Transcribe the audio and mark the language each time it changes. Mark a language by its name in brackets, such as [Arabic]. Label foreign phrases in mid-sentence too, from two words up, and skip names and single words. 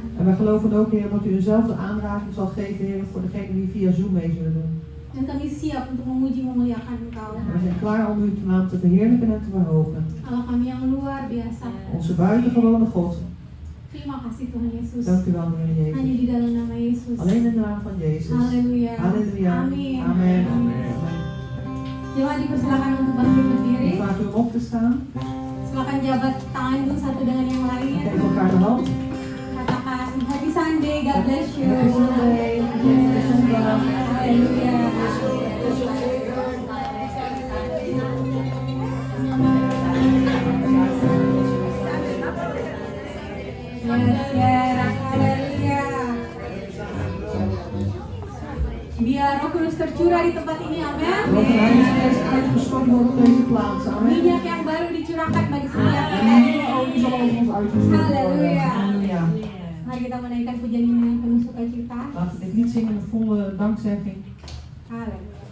[Dutch] En wij geloven ook Heer dat u dezelfde aanraking zal geven Heer voor degenen die via Zoom mee zullen doen. [Indonesian] Dan kami siap untuk memuji memuliakan Engkau. [Dutch] En we zijn klaar om uw naam te verheerlijken en te verhogen. [Indonesian] Allah kami yang luar biasa. [Dutch] Onze buitengewone God. [Indonesian] Terima kasih Tuhan Yesus. [Dutch] Dank u wel Heer [Indonesian] Hanya [Dutch] Jezus. [Indonesian] di dalam nama Yesus. [Dutch] Alleen in de naam van Jezus. [Indonesian] Haleluya. [Dutch] Halleluja. [Indonesian] Amin. [Dutch] Amen. [Indonesian] Jemaat dipersilakan untuk bangkit berdiri. [Dutch] Ik vraag u om op te staan. [Indonesian] Silakan jabat tangan dulu satu dengan yang lain. [Dutch] Geef elkaar de hand. [Indonesian] Katakan [English] Happy Sunday, God bless you. Happy Sunday. Happy zondag. [Indonesian] Haleluya. Yes, haleluya. Biar Roh Kudus tercurah di tempat ini, amin. [Dutch] Mogen de Heilige Geest uitgestort worden op deze plaats. Amen. [Indonesian] Minyak yang baru dicurahkan bagi setiap [Dutch] En [Indonesian] kita. [Dutch] nieuwe olie zal over ons uitgestort worden. Halleluja. Halleluja. [Indonesian] Mari kita menaikkan pujian ini dengan penuh sukacita. [Dutch] Laten we dit lied zingen met volle dankzegging. [Indonesian] Haleluya.